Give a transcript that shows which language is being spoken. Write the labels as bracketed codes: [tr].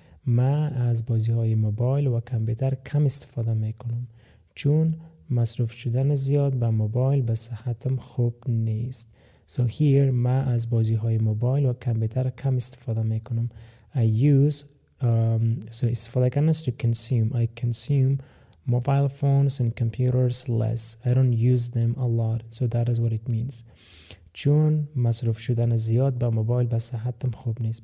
[fa] من از بازی‌های موبایل و کامپیوتر کم استفاده میکنم چون مصروف شدن زیاد به موبایل به صحتم خوب نیست. So here من از بازی‌های موبایل و کامپیوتر کم استفاده میکنم. [en] I use so [fa] استفاده کردن [en] is to consume. I consume mobile phones and computers less. I don't use them a lot. So that is what it means. [fa] چون مصروف شدن زیاد به موبایل به صحتم خوب نیست.